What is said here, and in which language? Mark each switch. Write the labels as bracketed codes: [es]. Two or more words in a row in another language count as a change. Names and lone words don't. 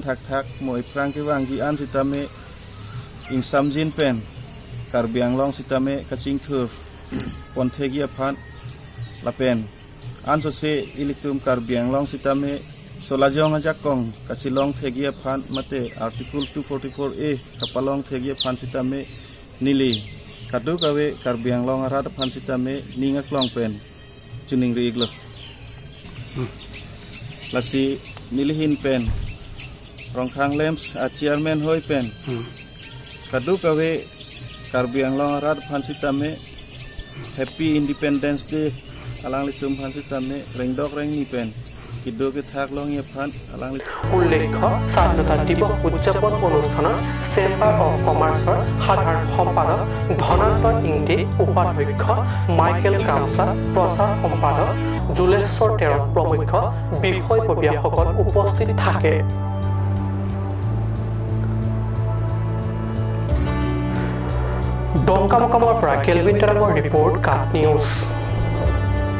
[mjw] thak thak moi prang ke wang ji an sitame ing samjin pen Karbi Anglong sitame kaching thur pon thegi aphan la pen an so se ilitum Karbi Anglong sitame solajong ajakong kachilong thegi aphan mate article 244a kapalong thegi aphan sitame nili kadu gawe Karbi Anglong arad aphan sitame ninga klong pen chuning riglo lasi nilihin pen rongkhang lems a chairman hoi pen kadu gawe Karbi Anglong arad aphan sitame [en] happy independence day [mjw] alang litum aphan sitame rengdok reng ni pen [as] উল্লেখ্য স্বাধীনতা দিৱস উদযাপন অনুষ্ঠানত চেম্বাৰ অৱ কমাৰ্চৰ সাধাৰণ সম্পাদক ধনান্ত ইংদে উপাধ্যক্ষ মাইকেল কামছা প্ৰচাৰ সম্পাদক জুলেশ্বৰ তেৰণ প্ৰমুখ বিষয়ববীয়াসকল উপস্থিত থাকে ডংকামুখমৰ পৰা কেলভিন তেৰামৰ ৰিপৰ্ট কাট নিউজ